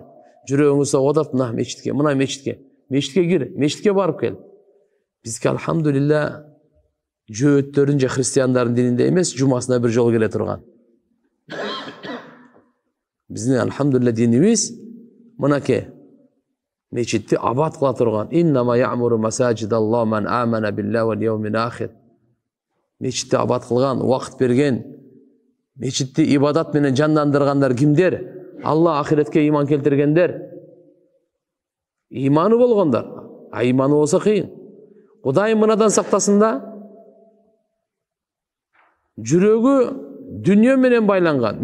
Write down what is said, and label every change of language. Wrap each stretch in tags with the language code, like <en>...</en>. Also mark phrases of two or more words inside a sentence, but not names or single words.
<ky>Жүрөгүңүз соғып, мына мечитке кир, мечитке барып кел. Бизге алхамдулилля жөөттөрүн же христиандардын дининде эмес, жумасына бир жол келе турган. Биздин алхамдулилля динибиз мынакей мечитти абад кыла турган.</ky> <ar>إنما يعمر مساجد الله من آمن بالله واليوم الآخر.</ar> <ky>Мечитти абад кылган, убакыт берген, мечитти ибадат менен жандандыргандар кимдер? Алла ахиретке иман келтиргендер. Иманы болгондар. А иманы болсо кыйын. Кудайым мынадан сактасын да. Жүрөгү дүнүйө менен байланган.</ky>